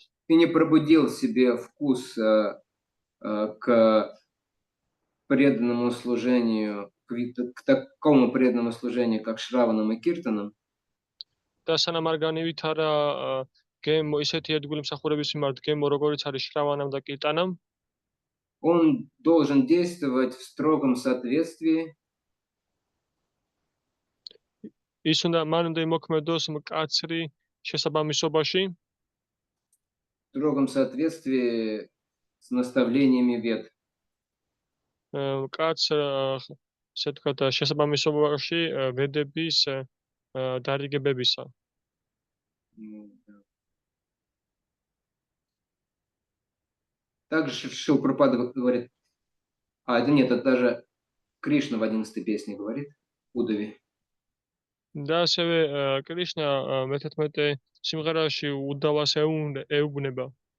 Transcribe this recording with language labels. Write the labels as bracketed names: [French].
[Russian] ты не пробудил в себе вкус к преданному служению, к такому преданному служению, как Шраванам и Киртанам, [Georgian] და სანამ არ განივითარა გემო ისეთი ერთგული მსახურების მიმართ გემო როგორიც არის შრავანამ და კირტანამ [Russian] он должен действовать в строгом соответствии [Georgian] ის მან უნდა იმოქმედოს მკაცრი შესაბამისობაში [Russian] в строгом соответствии с наставлениями Вед. [Georgian] მკაც ესე ვთქვათ შესაბამისობაში ვედების დარიგებებისა. [Russian] Также Шилпрапада говорит, это нет, это даже Кришна в 11-й песне говорит, Удави. [Georgian] და ასევე კრიშნა მე-11 სიმღერაში удавას ეუბნება.